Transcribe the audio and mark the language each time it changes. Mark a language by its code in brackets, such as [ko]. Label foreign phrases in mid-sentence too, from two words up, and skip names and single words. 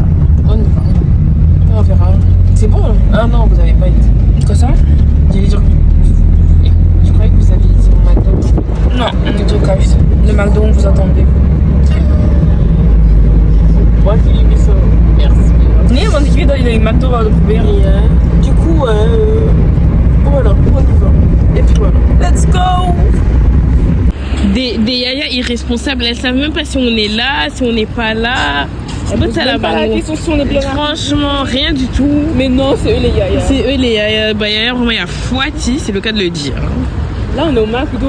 [fr] On y va. On verra. C'est bon, hein? Non, vous n'avez pas été. Quoi ça? J'allais dire, je croyais que vous aviez été au McDo. Non, on est au KFC. Le McDo, on vous attendait. Moi, Philippe, ça. Merci. [nl] Nee, want ik weet dat jullie McDo wouden proberen. [fr] Et, du coup, voilà, on y va. Et puis voilà. [en] Let's go! [fr] Des yaya irresponsables, elles savent même pas si on est là, si on n'est pas là. Franchement, rien du tout. Mais non, c'est eux les yaya. C'est eux les yaya. Bah, yaya, vraiment, il y a Fouati, c'est le cas de le dire. Là, on est au McDo.